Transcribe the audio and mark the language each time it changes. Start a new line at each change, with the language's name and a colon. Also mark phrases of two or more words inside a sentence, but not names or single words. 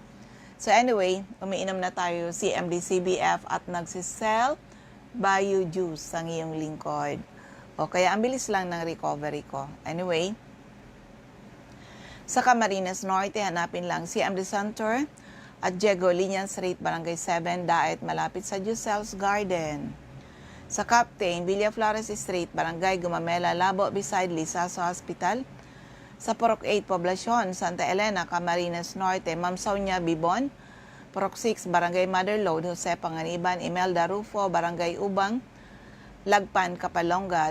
Filipino: So anyway, umiinom na tayo CMD CBF at nagsisell Bayou Juice ang iyong lingkod. O kaya ang bilis lang ng recovery ko. Anyway, sa Camarines Norte, hanapin lang CMD Center at Diego Linian Street, Barangay 7, Daet, malapit sa Giselle's Garden. Sa Captain, Villa Flores Street, Barangay Gumamela, Labo, beside Lisaso Hospital. Sa Porok 8, Poblacion, Santa Elena, Camarines Norte, Ma'am Sonia Bibon, Porok 6, Barangay Motherlode, Jose Panganiban, Imelda Rufo, Barangay Ubang, Lagpan, Kapalonga,